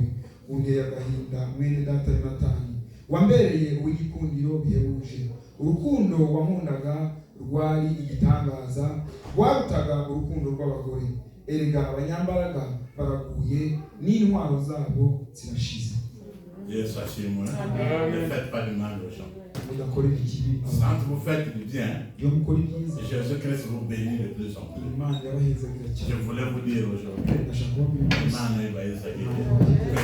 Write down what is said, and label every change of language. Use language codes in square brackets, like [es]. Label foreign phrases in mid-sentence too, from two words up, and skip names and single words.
[rw] Unteye agahinda mwene data Yonatani, wambereye uw'igikundiro bihebuje. Urukundo wankundaga rwari igitangaza, rwarutaga urukundo rw'abagore. Erega abanyambaraga baraguye, n'intwaro zabo zirashize. Yesu ashimwe. [fr] Ne faites pas du mal aux gens. Quand vous faites du bien, Jésus-Christ vous bénit de plus en plus. Je voulais vous dire aujourd'hui, [rw] Imana ibahe